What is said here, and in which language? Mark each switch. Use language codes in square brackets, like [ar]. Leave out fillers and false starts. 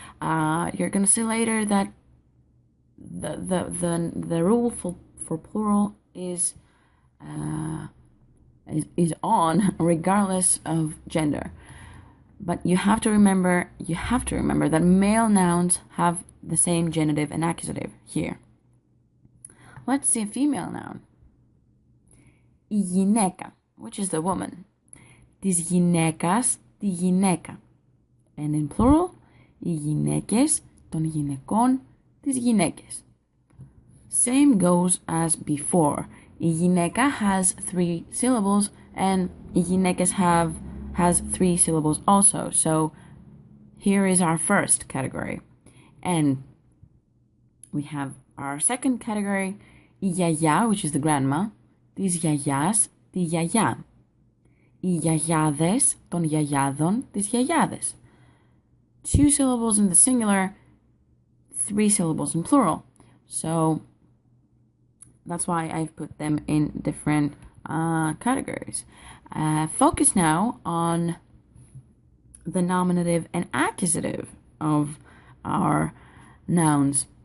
[en] You're gonna see later that the rule for plural is on regardless of gender. But you have to remember that male nouns have the same genitive and accusative here. Let's see a female noun. Η γυναίκα, which is the woman. [el] Της γυναίκας, τη γυναίκα. [en] And in plural, [el] οι γυναίκες, των γυναικών, τις γυναίκες. [en] Same goes as before. Η γυναίκα has three syllables, and οι γυναίκες has three syllables also. So here is our first category. And we have our second category, η γιαγιά, which is the grandma, [el] της γιαγιάς, τη γιαγιά. Οι γιαγιάδες των γιαγιάδων, τις γιαγιάδες. [en] 2 syllables in the singular, 3 syllables in plural. So that's why I've put them in different categories. Focus now on the nominative and accusative of our nouns.